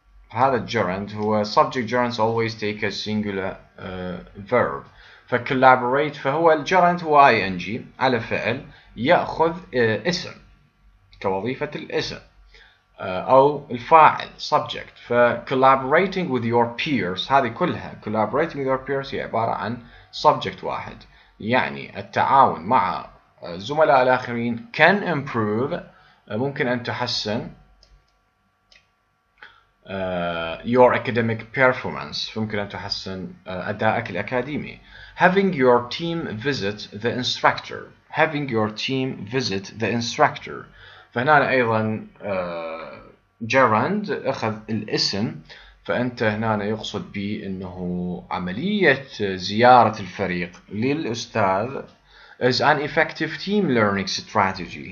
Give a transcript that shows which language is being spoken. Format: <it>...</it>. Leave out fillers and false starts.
<ar>هذا</ar> <en>gerund</en> <ar>هو</ar> <en>subject gerunds always take a singular verb.</en> <ar>فcollaborate فهو gerund هو ing على فعل يأخذ اسم كوظيفة الاسم أو الفاعل subject.</ar> <en>collaborating with your peers</en> <ar>هذه كلها collaborating with your peers هي عبارة عن subject واحد يعني التعاون مع الزملاء الآخرين</ar> <en>can improve</en> <ar>ممكن أن تحسن</ar> <en>your academic performance.</en> <ar>ممكن أن تحسن أدائك الأكاديمي.</ar> <en>Having your team visit the instructor. Having your team visit the instructor.</en> <ar>فهنا أيضا gerund أخذ الاسم، فأنت هنا يقصد به أنه عملية زيارة الفريق للأستاذ</ar> <en>is an effective team learning strategy.</en>